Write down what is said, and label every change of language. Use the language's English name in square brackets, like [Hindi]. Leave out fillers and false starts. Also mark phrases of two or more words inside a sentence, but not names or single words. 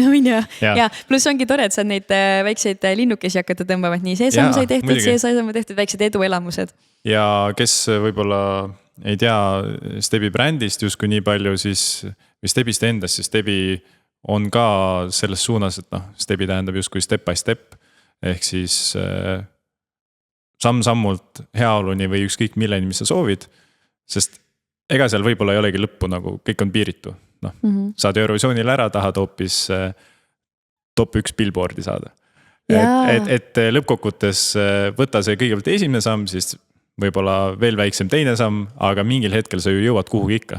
[Estonian] Ja pluss ongi tore, et saad neid väikseid linnukesi hakata tõmbavad. Nii see samm sai tehtud, see samm tehtud, väiksed eduelamused. Ja kes võib-olla ei tea Stebi brändist justkui nii palju, siis või Stebist endast, siis Stebi on ka selles suunas, et Stebi tähendab justkui [English] step by step. [Estonian] Ehk siis samm-sammult heaoluni või ükskõik milleni, mis sa soovid, sest ega seal võib-olla ei olegi lõppu, nagu kõik on piiritu. Saad Eurovisioonil ära, tahad hoopis top 1 billboardi saada. Et lõppkokkutes võta see kõigepealt esimene samm, siis võib-olla veel väiksem teine samm, aga mingil hetkel sa ju jõuad kuhugi ikka.